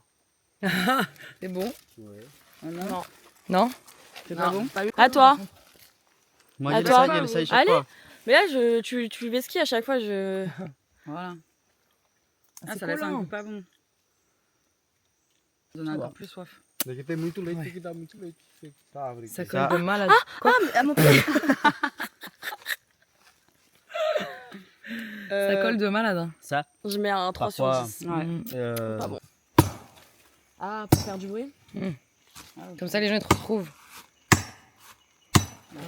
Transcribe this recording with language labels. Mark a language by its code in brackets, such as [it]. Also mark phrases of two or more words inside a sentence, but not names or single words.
[fr] C'est bon? Ouais. Non. Non? C'est pas bon? À toi. Moi, À il toi. essaye chaque Allez. fois. Mais là, tu fais ski à chaque fois. Voilà. Ah, c'est ça laisse collant. un goût pas bon. Ça donne encore plus soif. [pt] Daqui tem muito leite, [fr] Ouais. [pt] tem que dar muito leite. Tá, obrigado. [fr] Ça colle de malade. À mon pied. Ça colle de malade. hein. Ça, Je mets un 3 sur Parfois. 10. Ouais. euh, Pas bon. Ah, pour faire du bruit. Comme ça, les gens ils te retrouvent. Ah.